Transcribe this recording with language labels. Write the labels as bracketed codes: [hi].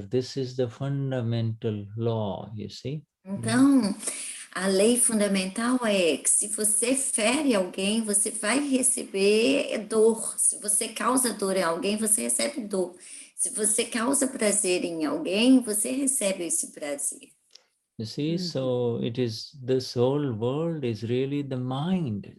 [en] This is the fundamental law, you see. [pt] Então, a lei fundamental é que se você fere alguém, você vai receber dor. Se você causa dor em alguém, você recebe dor. Se você causa prazer em alguém, você recebe esse prazer. [en] You see, so it is, this whole world is really the mind.